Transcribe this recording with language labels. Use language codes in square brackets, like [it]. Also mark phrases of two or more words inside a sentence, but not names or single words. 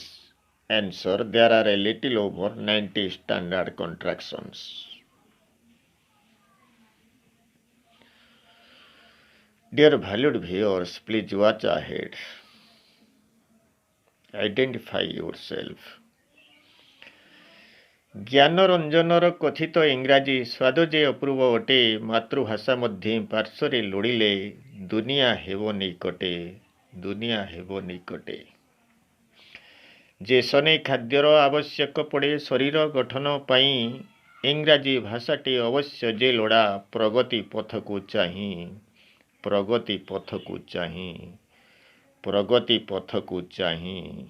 [en] Answer: there are a little over 90 standard contractions. Dear valued viewers, please watch ahead. Identify yourself. [or] ଜ୍ଞାନରଞ୍ଜନର କଥିତ ଇଂରାଜୀ ସ୍ୱାଦ ଯେ ଅପୂର୍ବ ଅଟେ, ମାତୃଭାଷା ମଧ୍ୟ ପାର୍ଶ୍ୱରେ ଲୋଡ଼ିଲେ ଦୁନିଆ ହେବ ନିକଟେ, ଦୁନିଆ ହେବ ନିକଟେ. ଯେ ସନେ ଖାଦ୍ୟର ଆବଶ୍ୟକ ପଡ଼େ ଶରୀର ଗଠନ ପାଇଁ, ଇଂରାଜୀ ଭାଷାଟି ଅବଶ୍ୟ ଯେ ଲୋଡ଼ା ପ୍ରଗତି ପଥକୁ ଚାହିଁ, ପ୍ରଗତି ପଥକୁ ଚାହିଁ, ପ୍ରଗତି ପଥକୁ ଚାହିଁ.